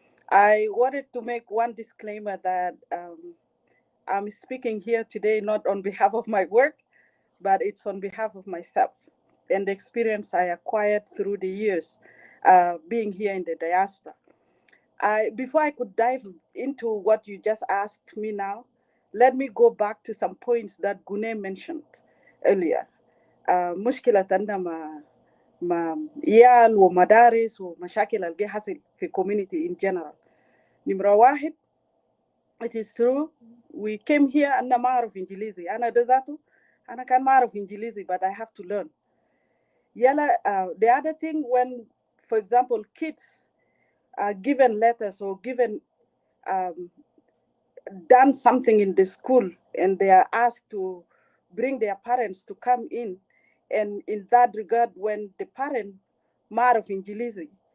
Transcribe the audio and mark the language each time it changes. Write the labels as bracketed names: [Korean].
[English] I wanted to make one disclaimer that I'm speaking here today not on behalf of my work, but it's on behalf of myself and the experience I acquired through the years being here in the diaspora. Before I could dive into what you just asked me now, let me go back to some points that Gune mentioned earlier. [Arabic] مشكلة عندنا مع عيال ومدارس ومشاكل اللي حصل في [English] community in general. [Arabic] نمرة واحد, [English] it is true we came here [Arabic] أنا ما أعرف إنجليزي. أنا ده ذاته أنا كان ما أعرف إنجليزي, [English] but I have to learn. The other thing, when, for example, kids are given letters or given done something in the school and they are asked to bring their parents to come in, and in that regard, when the parent [Arabic] maraf Ingilizi,